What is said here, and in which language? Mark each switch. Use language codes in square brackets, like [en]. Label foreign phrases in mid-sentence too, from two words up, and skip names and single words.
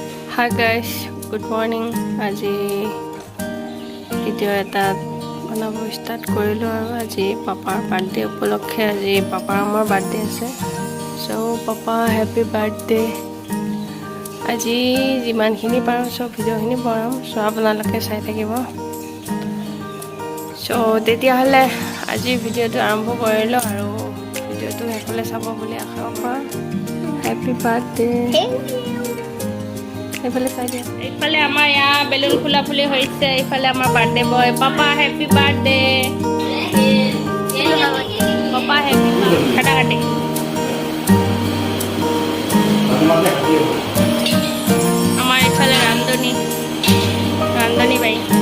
[en] Hi guys, good morning. [as] আজি video এটা বনাবো start কৰিলোঁ আৰু আজি পাপা birthday উপলক্ষে আজি পাপা আমাৰ birthday আছে. [en] So papa happy birthday. [as] আজি যিমান খিনি পাৰোঁ so video খিনি পাৰোঁ so আপোনালোকে চাই থাকিব. So তেতিয়া হ'লে আজি video টো আৰম্ভ কৰিলোঁ আৰু video টো সকলোৱে চাব বুলি আশা কৰোঁ. [en] Happy birthday. [as] এইফালে আমাৰ ইয়া বেলুন ফুলাফুলি হৈছে এইফালে আমাৰ [en] birthday boy [as] পাপা [en] happy birthday [as] পাপা হ্যাপি কাটা কাটি আমাৰ এইফালে ৰান্ধনী বাই